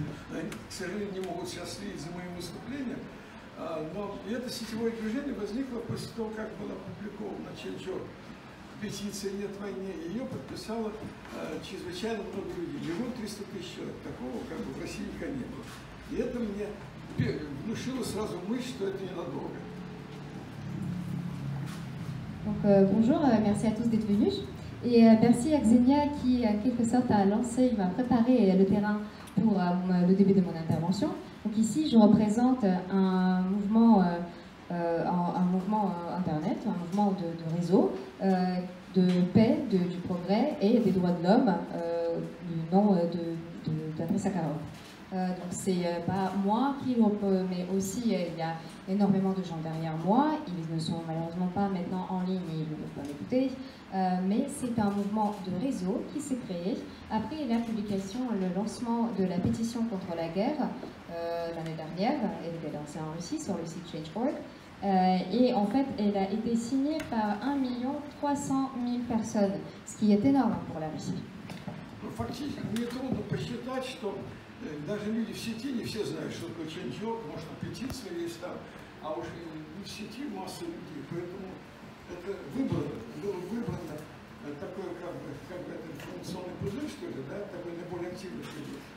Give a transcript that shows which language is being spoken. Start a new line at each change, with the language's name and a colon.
Russian: Они, к сожалению, не могут сейчас следить за моим выступлением. Но это сетевое движение возникло после того, как была опубликована Change.org петиция «Нет войне». Ее подписало чрезвычайно много людей. 1 300 000 человек. Такого как бы в России никогда не было. И это мне внушило сразу мысль, что это ненадолго.
French: Donc, bonjour, merci à tous d'être venus. Et merci à Xenia qui, en quelque sorte, a lancé, il m'a préparé le terrain pour le début de mon intervention. Donc ici, je représente un mouvement Internet, un mouvement de réseau, de paix, du progrès et des droits de l'homme, du nom d'Andrei Sakharov. Donc c'est pas moi qui mais aussi il y a énormément de gens derrière moi. Ils ne sont malheureusement pas maintenant en ligne et ils ne peuvent pas m'écouter. Mais c'est un mouvement de réseau qui s'est créé après la publication, le lancement de la pétition contre la guerre l'année dernière. Elle était lancée en Russie sur le site Change.org. Et en fait, elle a été signée par 1 300 000 personnes, ce qui est énorme pour la Russie.
Russian: Фактически, мне трудно посчитать, что даже люди в сети не все знают, что такое Change.org, может, петиция есть там, а уж не в сети масса людей, поэтому это было выбрано такое, как бы это информационный пузырь, что ли, да, такой наиболее активный людей.